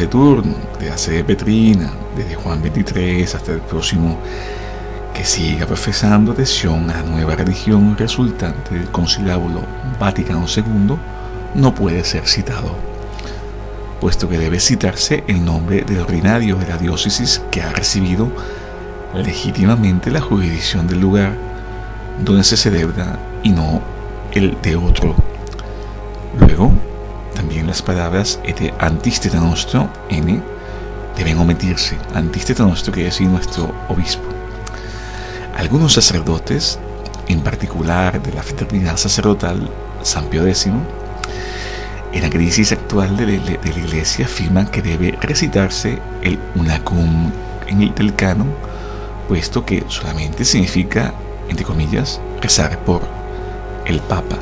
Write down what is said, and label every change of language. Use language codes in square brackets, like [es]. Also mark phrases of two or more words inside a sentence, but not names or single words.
[es] turno, de la sede petrina, desde Juan 23 hasta el próximo, que siga profesando adhesión a la nueva religión resultante del Concilio Vaticano II, no puede ser citado, puesto que debe citarse el nombre del ordinario de la diócesis que ha recibido legítimamente la jurisdicción del lugar donde se celebra y no el de otro. Luego, también las palabras [la] et antisteta nostro, [es] n, deben omitirse. [la] Antisteta nostro [es] quiere decir nuestro obispo. Algunos sacerdotes, en particular de la fraternidad sacerdotal San Pío X, en la crisis actual de la Iglesia afirman que debe recitarse el unacum del canon, puesto que solamente significa, entre comillas, rezar por el Papa.